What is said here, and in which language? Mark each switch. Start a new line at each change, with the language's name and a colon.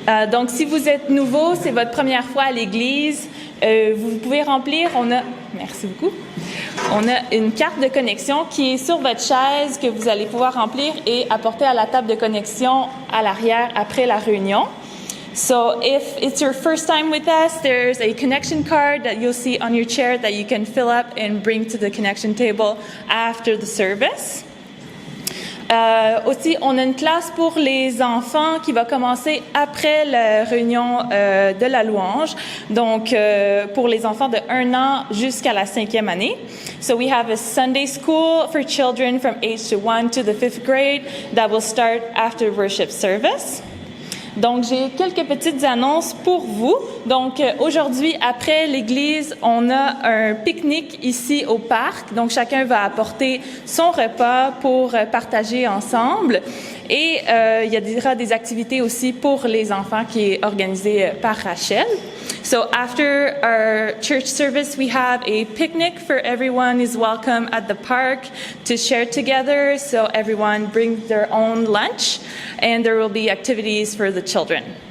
French: Donc si vous êtes nouveau, c'est votre première fois à l'église, vous pouvez remplir, merci beaucoup, on a une carte de connexion qui est sur votre chaise que vous allez pouvoir remplir et apporter à la table de connexion à l'arrière après la réunion.
English: So if it's your first time with us, there's a connection card that you'll see on your chair that you can fill up and bring to the connection table after the service.
French: Aussi, on a une classe pour les enfants qui va commencer après la réunion de la louange, donc pour les enfants de 1 an jusqu'à la 5e année.
English: So we have a Sunday school for children from age to 1 to the 5th grade that will start after worship service.
French: Donc, j'ai quelques petites annonces pour vous. Donc, aujourd'hui, après l'église, on a un pique-nique ici au parc. Donc, chacun va apporter son repas pour partager ensemble. Et il y aura des activités aussi pour les enfants qui est organisée par Rachel.
English: So after our church service, we have a picnic for everyone is welcome at the park to share together. So everyone brings their own lunch and there will be activities for the children.